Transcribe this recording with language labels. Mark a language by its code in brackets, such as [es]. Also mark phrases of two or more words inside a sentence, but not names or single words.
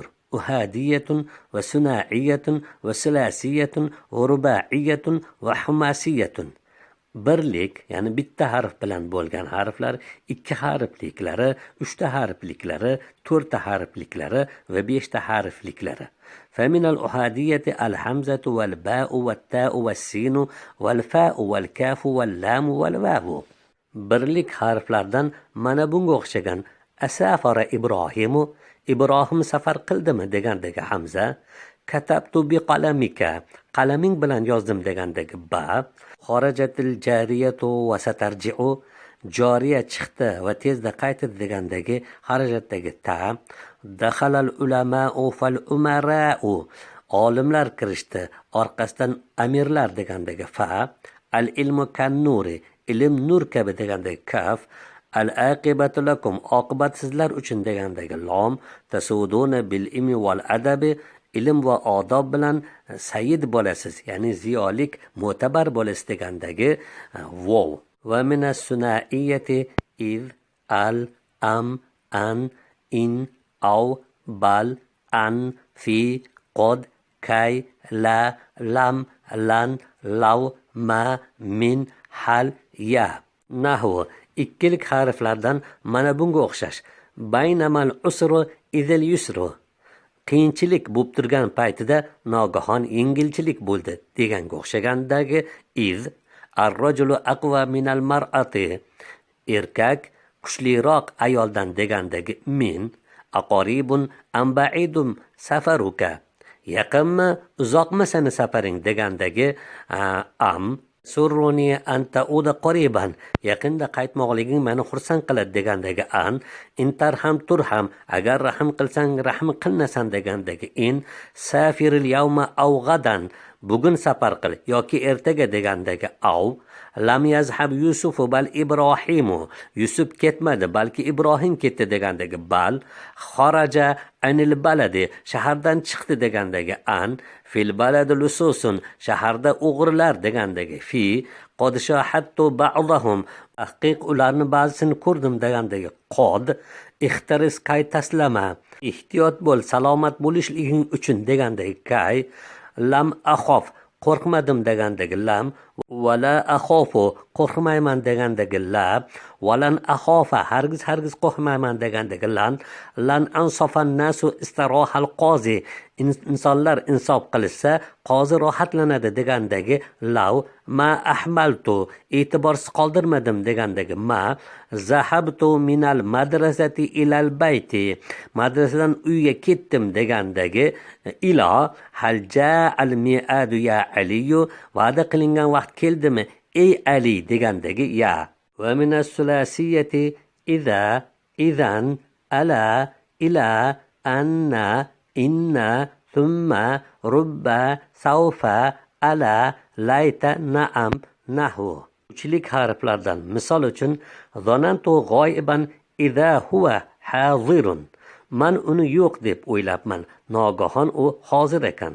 [ar] أحادية وثنائية وثلاثية ورباعية وخماسية. [uz] Birlik, ya'ni bitta harf bilan bo'lgan harflar, 2 harfliklari, 3 ta harfliklari, 4 ta harfliklari va 5 ta harfliklari. [ar] فمن الأحادية الحمزة والباء والتاء والسين والفاء والكاف واللام والواو. [uz] Birlik harflardan mana bunga o'xshagan [ar] أسافر إبراهيم, [uz] Ibrohim safar qildimi degandagi hamza, [ar] كتبت بقلمك, [uz] qalaming bilan yozdim degandagi ba, [ar] خرجت الجارية وسترجع, [uz] joriya chiqdi va tezda qaytdi degandagi xarajatdagi ta, dakhalal [ar] العلماء فالأمراء, [uz] olimlar kirishdi, orqasidan amirlar degandagi fa, [ar] العلم كالنور, [uz] ilm nur kabi degandagi kaf, [ar] العاقبة لكم, [uz] oqibat sizlar uchun degandagi lom, [ar] تسودون بالعلم والأدب, [uz] ilm va odob bilan sayyid bo'lasiz, ya'ni ziyolik, mo'tabar bo'lasiz degandagi vov. [ar] ومن الثنائية إذ, أل، أم، أن، إن، أو، بل، أن، في، قد، كي، لا، لم، لن، لو، ما، من, هل، يا. [uz] Nahvu ikkilik harflardan mana bunga o'xshash. [ar] بينما العسر إذ اليسر, [uz] qiyinchilik bo'lib turgan paytida nogahon yengilchilik bo'ldi deganga o'xshagandagi iz, [ar] الرجل أقوى من المرأة, [uz] erkak kuchliroq ayoldan degandagi min, [ar] أقريب أم بعيد سفرك, [uz] yaqinmi uzoqmi seni safaring degandagi am, [ar] سرني أن تعود قريبا, [uz] yaqinda qaytmoqliging meni xursand qiladi degandagi an, [ar] إن ترحم ترحم, [uz] agar rahm qilsang rahm qilnasan degandagi in, [ar] سافر اليوم أو غدا, [uz] bugun safar qil yoki ertaga degandagi aw, [ar] لم يذهب يوسف بل إبراهيم, [uz] yusuf ketmadi balki ibrohim ketdi degandagi bal, [ar] خرج عن البلد, [uz] shahardan chiqdi degandagi an, [ar] في البلد لصوص, [uz] shaharda o'g'rilar degandagi fi, [ar] قد شاهدت بعضهم, [uz] haqiq ularni ba'zisini ko'rdim degandagi qod, [ar] احترس كي تسلم, [uz] ehtiyot bo'l salomat bo'lishliging uchun degandagi kay, [ar] لم أخف, [uz] qo'rqmadim degandagi lam, [ar] ولا أخاف, [uz] qo'rqmayman degandagi la, [ar] ولن أخاف, [uz] hargiz qo'rqmayman degandagi lan [ar] أنصف الناس استراح القاضي, [uz] insonlar insof qilsa qozi rohatlanadi degandagi lav, [ar] ما أهملت, [uz] e'tiborsiz qoldirmadim degandagi ma, [ar] ذهبت من المدرسة إلى البيت, [uz] madrasadan uyga ketdim degandagi ilo, [ar] هل جاء الميعاد يا علي, [uz] va'da qilingan vaqt keldimi ey Ali degandagi ya. [ar] ومن الثلاثية إذا، إذن، ألا، إلى، أنّ، إنّ، ثمّ، ربّ، سوف، ألا، ليت، نعم, [uz] nahvu. Uchlik harflardan misol uchun [ar] ظننته غائبا إذا هو حاضر, [uz] man uni yo'q deb o'ylabman, nogahon u hozir ekan.